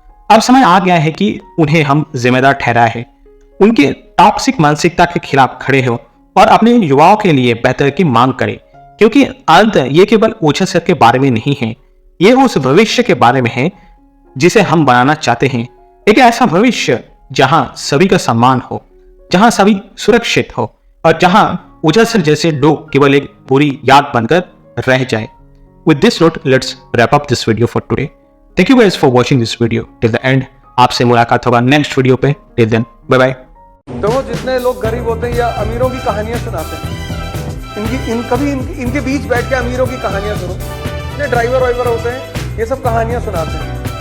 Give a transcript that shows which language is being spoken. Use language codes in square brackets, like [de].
[hi] अब समय आ गया है कि उन्हें हम जिम्मेदार ठहराए, उनके टॉक्सिक मानसिकता के खिलाफ खड़े हो और अपने युवाओं के लिए बेहतर की मांग करें, क्योंकि अंत ये केवल उछल सर के बारे में नहीं है, ये उस भविष्य के बारे में है जिसे हम बनाना चाहते हैं। एक ऐसा भविष्य जहां सभी का सम्मान हो, जहां सभी सुरक्षित हो और जहां उछल सर जैसे लोग केवल एक बुरी याद बनकर रह जाए। [en] With this note, let's wrap up this video for today. Thank you guys for watching this video till the end. [hi] आपसे मुलाकात होगा नेक्स्ट वीडियो पे। [en] Till then, bye bye. [hi] देखो, जितने लोग गरीब होते हैं या अमीरों की कहानियां सुनाते हैं, कभी इनके बीच बैठ के अमीरों की कहानियां सुनो। जितने ड्राइवर वाइवर होते हैं ये सब कहानियां सुनाते हैं।